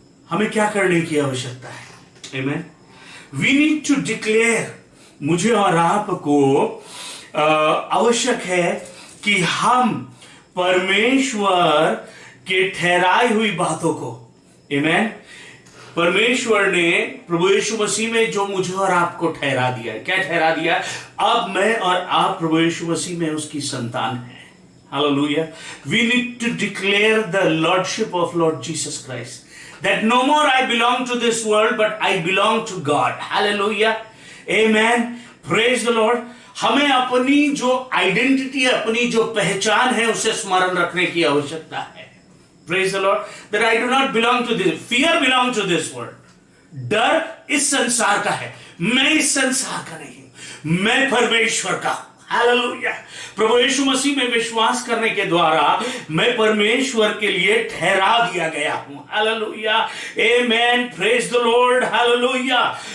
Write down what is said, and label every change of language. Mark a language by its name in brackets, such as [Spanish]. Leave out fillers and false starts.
[Hindi] हमें क्या करने की आवश्यकता है, आमीन। [English] we need to declare, [Hindi] मुझे और आपको आवश्यक है कि हम परमेश्वर के ठहराई हुई बातों को, आमीन, परमेश्वर ने प्रभु यीशु मसीह में जो मुझे और आपको ठहरा दिया है, क्या ठहरा दिया? अब मैं और आप प्रभु यीशु मसीह में उसकी संतान है। Hallelujah. [English] We need to declare the lordship of Lord Jesus Christ, that no more I belong to this world but I belong to God. Hallelujah, amen, praise the Lord. [Hindi] हमें अपनी जो आइडेंटिटी है, अपनी जो पहचान है, उसे स्मरण रखने की आवश्यकता है। [English] Praise the Lord, that I do not belong to this. Fear belongs to this world. [Hindi] डर इस संसार का है, मैं इस संसार का नहीं हूं, मैं परमेश्वर का हूं। हालेलुया। प्रभु यीशु मसीह में विश्वास करने के द्वारा मैं परमेश्वर के लिए ठहरा दिया गया हूं। [English] Hallelujah, amen, praise the Lord. Hallelujah.